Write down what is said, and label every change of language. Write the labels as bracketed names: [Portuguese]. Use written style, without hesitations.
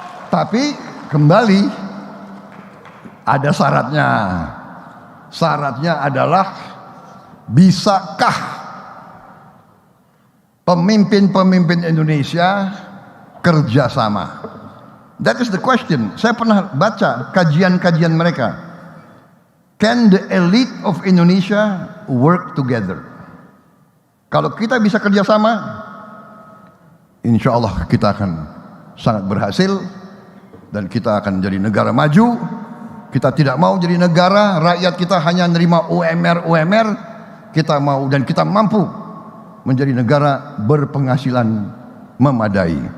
[Indonesian] Tapi kembali ada syaratnya. Syaratnya adalah, bisakah pemimpin-pemimpin Indonesia kerjasama? [English] That is the question. [Indonesian] Saya pernah baca kajian-kajian mereka. [English] Can the elite of Indonesia work together? [Indonesian] Kalau kita bisa kerjasama, insya Allah kita akan sangat berhasil, dan kita akan jadi negara maju. Kita tidak mau jadi negara rakyat kita hanya nerima UMR, kita mau dan kita mampu menjadi negara berpenghasilan memadai.